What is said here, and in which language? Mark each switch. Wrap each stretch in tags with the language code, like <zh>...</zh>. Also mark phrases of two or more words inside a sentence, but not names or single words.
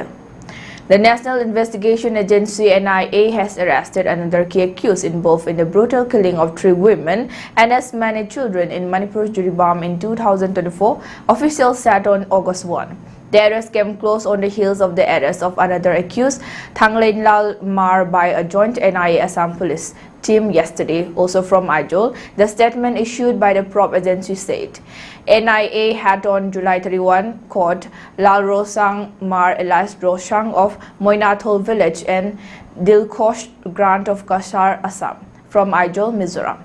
<en>The National Investigation Agency NIA has arrested another key accused involved in the brutal killing of 3 women and as many children in Manipur's Jiribam in 2024, officials said on August 1. The arrest came close on the heels of the arrest of another accused, Thanglainlal Mar, by a joint NIA Assam police team yesterday, also from Vigil. The statement issued by the probe agency said, NIA had on July 31 caught Lal Rosang Mar alias Rosang of Moinathol village and Dilkosh Grant of Kasar, Assam, from Vigil, Mizoram.</en>